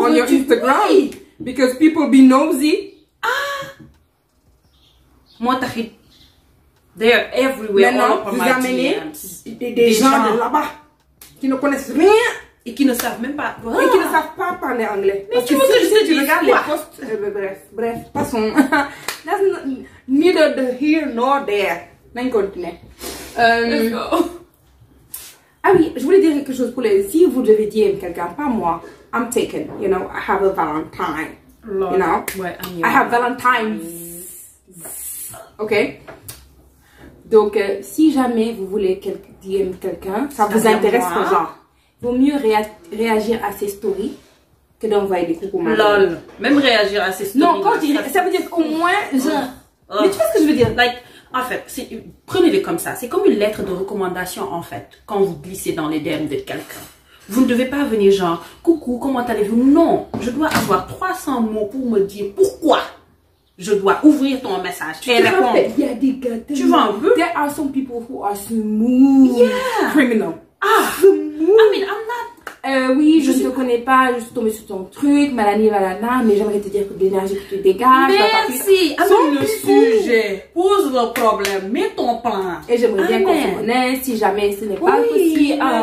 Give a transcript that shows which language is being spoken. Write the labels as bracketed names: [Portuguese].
[English] on your Instagram? Oui. Because people be nosy. [French] Moi, t'arrives. [English] They are everywhere. [French] Maintenant, vous amenez des gens de là-bas qui ne connaissent rien. Et qui ne savent même pas. Et qui ne savent pas parler anglais. Mais tu veux que je te dise regardes les posts. Bref, passons. [English] That's neither the here nor there. [French] On continue. [English] Let's go. [French] Ah oui, je voulais dire quelque chose pour les. Si vous devez dire quelqu'un, pas moi, [English] I'm taken. You know, I have a Valentine. Lord. You know, [French] ouais, [English] I have Valentines. Ok. [French] Donc, si jamais vous voulez dire quelqu'un, ça vous intéresse pas, genre. Vaut mieux réagir à ses stories que d'envoyer des coucou madame. Lol. Même réagir à ses stories. Non, quand ça veut dire qu'au moins, genre. Mais tu vois ce que je veux dire? Like, en fait, prenez-les comme ça. C'est comme une lettre de recommandation, en fait, quand vous glissez dans les DM de quelqu'un. Vous ne devez pas venir genre, coucou, comment allez-vous? Non, je dois avoir 300 mots pour me dire pourquoi je dois ouvrir ton message. Et répondre. Il y a des gars. Tu vois un peu? [English] There are some people who are smooth. Yeah. Criminal. Ah, Smooth. I mean, I'm not. [French] Oui, je ne te connais pas, je suis tombée sur ton truc, malani, malana, mais j'aimerais te dire que de l'énergie que tu dégages. Merci. Amène le sujet, pose le problème, mets ton plan. Et j'aimerais bien qu'on se connaisse, si jamais ce n'est pas possible.